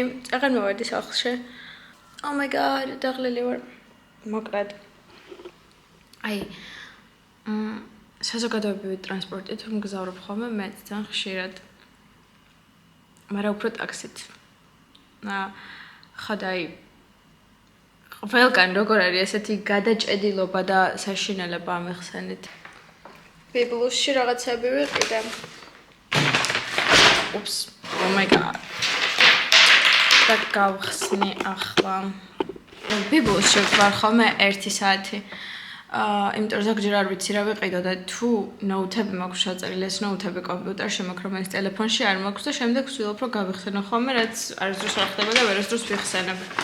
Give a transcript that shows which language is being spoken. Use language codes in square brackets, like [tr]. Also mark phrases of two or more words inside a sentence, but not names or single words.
[ka] აღარ მოვედი სახლში. [en] Oh my god, [ka] დაღლილი ვარ. მოკლედ. აი საზოგადოებრივი ტრანსპორტით მგზავრობ ხოლმე მე ძალიან ხშირად. მაგრამ უფრო ტაქსით. ხადაი ყველგან როგორ არის ესეთი გადაჭედილობა და საშინელება ამეხსენით. ბიბლუსში რაღაცები ვიყიდე. [en] Oops. Oh my god. [ka] და გავხსნი ახლა. ბიბლუსში ვარ ხოლმე 1 საათი. იმიტომ რომ ზოგჯერ არ ვიცი რა ვიყიდო და თუ ნოუთები მაქვს ჩაწერილი, ეს ნოუთები კომპიუტერში მაქვს, რომელიც ტელეფონში არ მაქვს და შემდეგ ვცდილობ რომ გავიხსენო ხოლმე, რაც არასდროს არ ხდება და ვერასდროს ვიხსენებ.